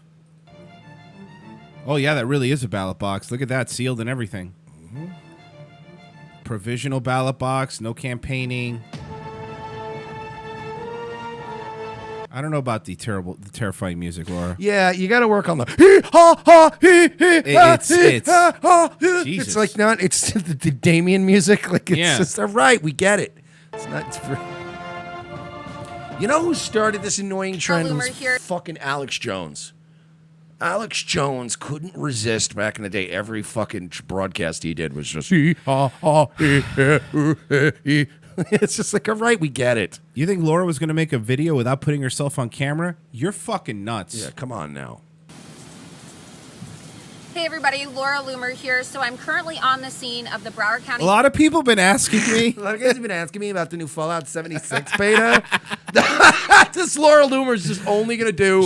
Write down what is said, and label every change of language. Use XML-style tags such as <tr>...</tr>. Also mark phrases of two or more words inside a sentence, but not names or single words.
<en>Oh, yeah, that really is a ballot box. Look at that, sealed and everything. Mm-hmm. Provisional ballot box, no campaigning. I don't know about the terrifying music, Laura. Yeah, you got to work on the hee ha ha hee hee ha, It's hee, ha, ha, hee. Jesus. It's like not. It's the Damien music. Like it's Yeah. just all right. We get it. It's not. It's for, you know who started this annoying trend? Was fucking Alex Jones. Alex Jones couldn't resist back in the day. Every fucking broadcast he did was just hee ha ha hee hee hee. It's just like, all right, we get it. You think Laura was going to make a video without putting herself on camera? You're fucking nuts. Yeah, come on now. Hey everybody, Laura Loomer here. So I'm currently on the scene of the Broward County. A lot of people have been asking me. A lot of guys have been asking me about the new Fallout 76 beta. This Laura Loomer's just only going to do</en>